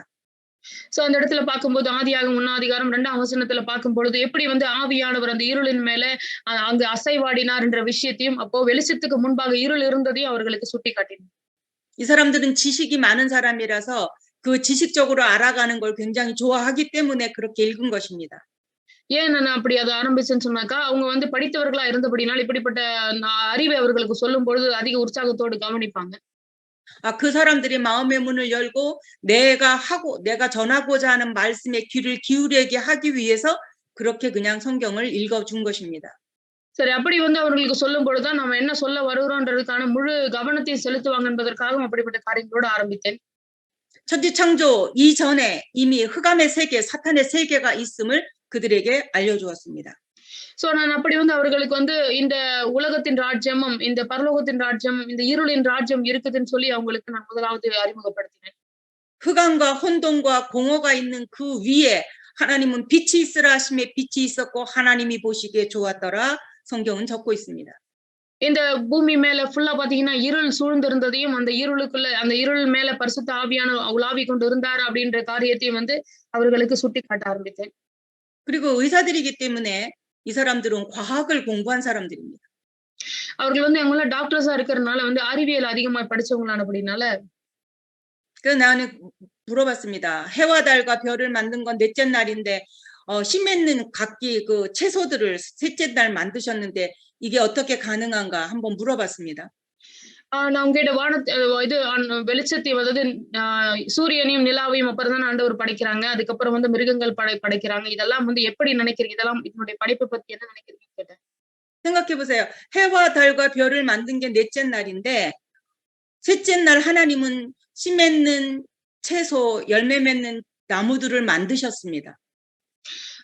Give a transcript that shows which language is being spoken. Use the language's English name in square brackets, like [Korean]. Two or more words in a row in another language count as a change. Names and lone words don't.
[Tamil] சோ அந்த இடத்துல பார்க்கும்போது ஆதியாகமம் 1ஆம் அதிகாரம் 2ஆம் வசனத்துல பார்க்கும் பொழுது எப்படி வந்து ஆவியானவர் அந்த இருளின் மேல அங்கு அசைவாடினார் என்ற விஷயத்தையும் அப்போ வெளிச்சத்துக்கு முன்பாக இருள் இருந்ததையும் அவர்களுக்கு சுட்டி காட்டினார். [Korean] 이 사람들은 지식이 많은 사람이라서 그 지식적으로 알아가는 걸 굉장히 좋아하기 때문에 그렇게 읽은 것입니다. [Tamil] ஏன் நான் அப்படி அதை ஆரம்பிச்சேன்னு சொன்னாக்கா அவங்க வந்து படித்தவர்களா இருந்தபடினால் இப்படிப்பட்ட அறிவை அவர்களுக்கு சொல்லும் பொழுது அதிக உற்சாகத்தோடு கவனிப்பாங்க. [Korean] 그 사람들이 마음의 문을 열고 내가 전하고자 하는 말씀에 귀를 기울이게 하기 위해서 그렇게 그냥 성경을 읽어준 것입니다. [Tamil] சரி அப்படி வந்து அவர்களுக்கு சொல்லும் பொழுதுதான் நம்ம என்ன சொல்ல வருகிறோன்றதுக்கான முழு கவனத்தையும் செலுத்துவாங்க என்பதற்காக அப்படிப்பட்ட காரியங்களோடு ஆரம்பித்தேன். [Korean] 천지창조 이전에 이미 흑암의 세계, 사탄의 세계가 있음을 그들에게 알려주었습니다. [Tamil] சோ நான் அப்படி வந்து அவர்களுக்கு வந்து இந்த உலகத்தின் ராஜ்யமும் இந்த பரலோகத்தின் ராஜ்யம் இந்த இருளின் ராஜ்யம் இருக்குதுன்னு சொல்லி அவங்களுக்கு நான் முதலாவது அறிமுகப்படுத்தினேன். [Korean] 흑암과 혼돈과 공허가 있는 그 위에 하나님은 빛이 있으라 하심에 빛이 있었고 하나님이 보시기에 좋았더라 성경은 적고 있습니다. [Tamil] இந்த பூமி மேல ஃபுல்லா பாத்தீங்கன்னா இருள் சூழ்ந்திருந்ததையும் அந்த இருள் மேல பரிசுத்த ஆவியான உலாவி கொண்டு இருந்தார் அப்படின்ற காரியத்தையும் வந்து அவர்களுக்கு சுட்டி காட்ட ஆரம்பித்தேன். [Korean] 그리고 의사들이기 때문에 이 사람들은 과학을 공부한 사람들입니다. [Tamil] அவர்கள் வந்து அவங்கள டாக்டர்ஸா இருக்கிறதுனால வந்து அறிவியல் அதிகமா படிச்சவங்களானபடினால [Korean] 나는 물어봤습니다. 해와 달과 별을 만든 건 넷째 날인데 씨 맺는 각기 그 채소들을 셋째 날 만드셨는데 이게 어떻게 가능한가 한번 물어봤습니다. [Tamil] நான் உங்ககிட்ட இது வெளிச்சத்தை அதாவது சூரியனையும் நிலாவையும் அப்புறம் தான் ஆண்டவர் படைக்கிறாங்க. அதுக்கப்புறம் வந்து மிருகங்கள் படைக்கிறாங்க. இதெல்லாம் வந்து எப்படி நினைக்கிறீங்க? இதெல்லாம் இதனுடைய படைப்பை பத்தி என்ன நினைக்கிறீங்கன்னு கேட்டேன். [Korean] 생각해 보세요. 해와 달과 별을 만든 게 넷째 날인데 셋째 날 하나님은 씨 맺는 채소, 열매 맺는 나무들을 만드셨습니다.